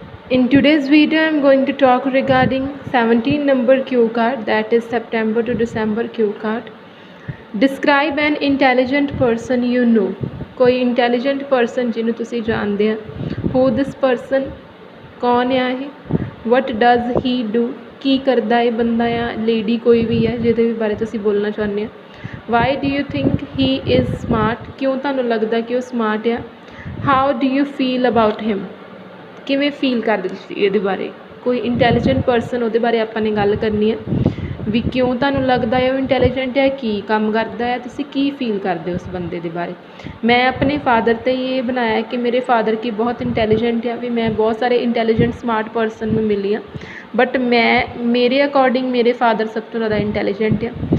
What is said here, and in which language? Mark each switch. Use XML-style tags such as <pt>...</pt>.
<en>In today's video, I am going to talk regarding 17 number cue card, that is September to December cue card. Describe an intelligent person you know.</en> <pa>कोई intelligent person ਜਿਹਨੂੰ ਤੁਸੀਂ ਜਾਣਦੇ ਆ.</pa> <en>Who this person?</en> <pa>कौन है ਇਹ?</pa> <en>What does he do?</en> <pa>ਕੀ ਕਰਦਾ ਇਹ ਬੰਦਾ ਆ ਲੇਡੀ ਕੋਈ ਵੀ ਹੈ ਜਿਹਦੇ ਬਾਰੇ ਤੁਸੀਂ ਬੋਲਣਾ ਚਾਹੁੰਦੇ ਆ.</pa> <en>Why do you think he is smart?</en> <pa>ਕਿਉਂ ਤੁਹਾਨੂੰ ਲੱਗਦਾ ਕਿ ਉਹ ਸਮਾਰਟ ਆ?</pa> <en>How do you feel about him?</en> <pa>ਕਿਵੇਂ ਫੀਲ ਕਰਦੇ ਤੁਸੀਂ ਇਹਦੇ ਬਾਰੇ? ਕੋਈ ਇੰਟੈਲੀਜੈਂਟ ਪਰਸਨ ਉਹਦੇ ਬਾਰੇ ਆਪਾਂ ਨੇ ਗੱਲ ਕਰਨੀ ਹੈ ਵੀ ਕਿਉਂ ਤੁਹਾਨੂੰ ਲੱਗਦਾ ਹੈ ਉਹ ਇੰਟੈਲੀਜੈਂਟ ਹੈ, ਕੀ ਕੰਮ ਕਰਦਾ ਹੈ, ਤੁਸੀਂ ਕੀ ਫੀਲ ਕਰਦੇ ਹੋ ਉਸ ਬੰਦੇ ਦੇ ਬਾਰੇ. ਮੈਂ ਆਪਣੇ ਫਾਦਰ 'ਤੇ ਇਹ ਬਣਾਇਆ ਕਿ ਮੇਰੇ ਫਾਦਰ ਕੀ ਬਹੁਤ ਇੰਟੈਲੀਜੈਂਟ ਆ, ਵੀ ਮੈਂ ਬਹੁਤ ਸਾਰੇ ਇੰਟੈਲੀਜੈਂਟ ਸਮਾਰਟ ਪਰਸਨ ਨੂੰ ਮਿਲੀ ਹਾਂ, ਬਟ ਮੇਰੇ ਅਕੋਰਡਿੰਗ ਮੇਰੇ ਫਾਦਰ ਸਭ ਤੋਂ ਜ਼ਿਆਦਾ ਇੰਟੈਲੀਜੈਂਟ ਆ.</pa>